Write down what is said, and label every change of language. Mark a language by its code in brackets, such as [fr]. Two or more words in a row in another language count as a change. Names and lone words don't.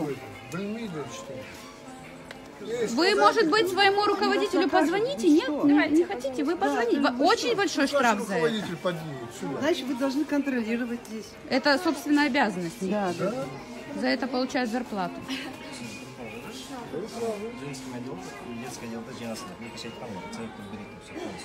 [ru] будет. Блин, видно, что ли? Вы, может быть, своему руководителю позвоните? Нет, не хотите? Вы позвоните. Очень большой штраф за это. Руководитель подъедет сюда. Значит, вы должны контролировать здесь. Это собственная обязанность. Да, да. За это получают зарплату. [uk] Женський відділ і дитячий відділ теж ясно. Ви пишіть там, це підберіть все.